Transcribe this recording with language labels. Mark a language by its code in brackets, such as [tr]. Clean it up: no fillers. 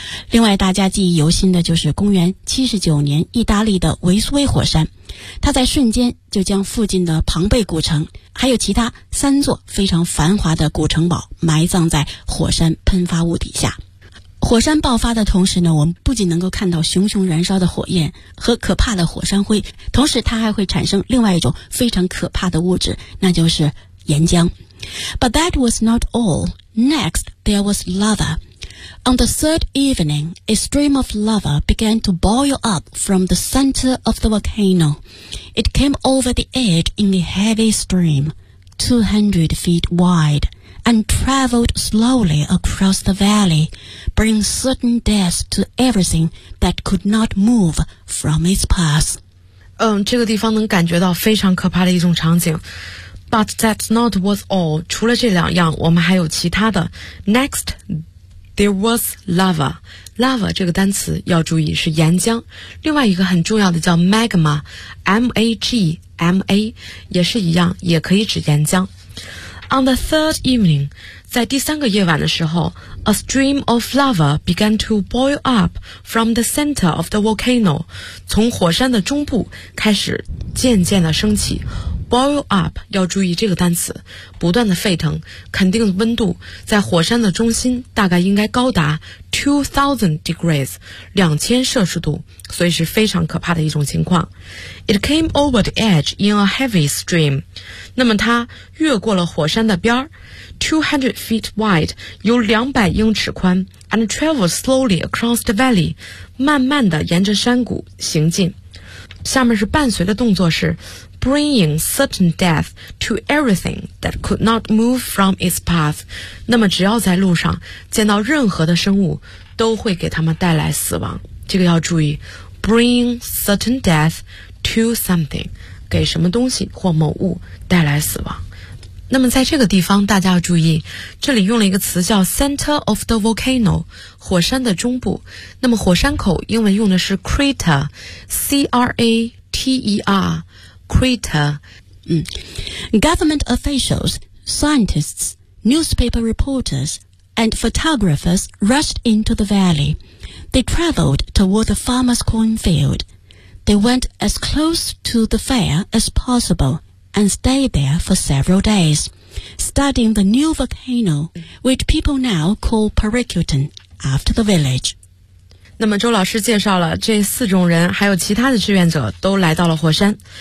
[zh] 另外大家记忆犹新的就是公元79年意大利的维苏威火山，它在瞬间就将附近的庞贝古城还有其他三座非常繁华的古城堡埋葬在火山喷发物底下。火山爆发的同时呢，我们不仅能够看到熊熊燃烧的火焰和可怕的火山灰，同时它还会产生另外一种非常可怕的物质，那就是岩浆。 [en] But that was not all. Next, there was lava. On the third evening, a stream of lava began to boil up from the center of the volcano. It came over the edge in a heavy stream, 200 feet wide, and traveled slowly across the valley, bringing certain death to everything that could not move from its path. [zh] 这个地方能感觉到非常可怕的一种场景。 [en] But that's not what's all. [zh] 除了这两样，我们还有其他的。 [en] Next, there was lava. [zh] Lava 这个单词要注意是岩浆。另外一个很重要的叫 magma, M-A-G-M-A, 也是一样，也可以指岩浆。 [en] On the third evening, [zh] 在第三个夜晚的时候 [en] a stream of lava began to boil up from the center of the volcano. [zh] 从火山的中部开始渐渐的升起。 Boil up 要注意这个单词，不断的沸腾，肯定温度在火山的中心大概应该高达 2000 degrees 2000摄氏度，所以是非常可怕的一种情况。 [en] It came over the edge in a heavy stream， [zh] 那么它越过了火山的边儿， [en] 200 feet wide [zh] 有200英尺宽， [en] and traveled slowly across the valley， [zh] 慢慢的沿着山谷行进。下面是伴随的动作是 [en] bringing certain death to everything that could not move from its path. [zh] 那么只要在路上见到任何的生物都会给他们带来死亡。这个要注意 [en] bringing certain death to something, [zh] 给什么东西或某物带来死亡。那么在这个地方大家要注意，这里用了一个词叫 center of the volcano, 火山的中部。那么火山口英文用的是 crater, C-R-A-T-E-R, [en] Government officials, scientists, newspaper reporters, and photographers rushed into the valley. They traveled toward the farmer's cornfield. They went as close to the fire as possible and stayed there for several days, studying the new volcano, which people now call Parricutan, after the village. [zh] 那么周老师介绍了这四种人还有其他的志愿者都来到了火山。